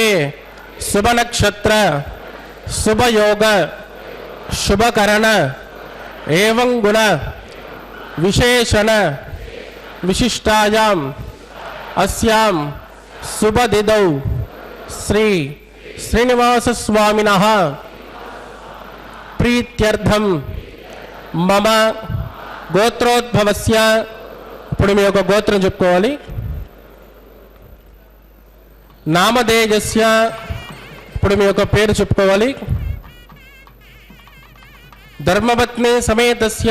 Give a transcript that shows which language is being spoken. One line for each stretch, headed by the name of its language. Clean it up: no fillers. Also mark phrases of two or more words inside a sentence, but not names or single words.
Sanskrit: शुभ नक्षत्र शुभ योग शुभकरण एवं गुण विशेषण विशिष्टायां अस्यां शुभ तिथौ श्री श्रीनिवास स्वामिनः ప్రీత్యర్థం మమ గోత్రోద్భవస్య.
Telugu: ఇప్పుడు మీ యొక్క గోత్రం చెప్పుకోవాలి. నామధేయస్య. ఇప్పుడు మీ యొక్క పేరు చెప్పుకోవాలి.
Sanskrit: ధర్మపత్ని సమేతస్య.